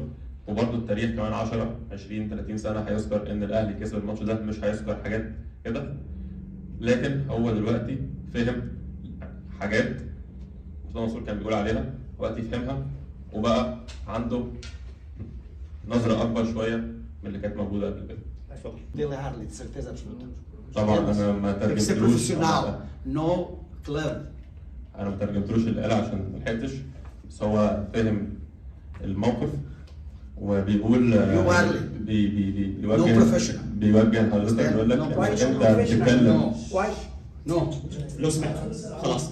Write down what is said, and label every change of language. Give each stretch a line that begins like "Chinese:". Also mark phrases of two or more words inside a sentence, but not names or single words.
Arabic: وبرضه التاريخ كمان 10 20 30 سنه هيذكر ان الاهلي كسب الماتش ده، مش هيذكر حاجات كده. لكن هو دلوقتي فهم حاجات مرتضى منصور كان بيقول عليها، دلوقتي فهمها وبقى عنده نظره اكبر شويه من اللي كانت موجوده قبل كده. اتفضل.
Portuguese: Dele Harley, de certeza absoluta.
Arabic: طبعا انا ما
Portuguese: Tem que ser
Arabic: ترجمتلوش
Portuguese: profissional, no club.
Arabic: انا ما ترجمتلوش اللي قال عشان ما لحقتش، بس هو فهم الموقف وبيقول بيوجه حضرتك يقول لك انت بتتكلم نو لو سمحت خلاص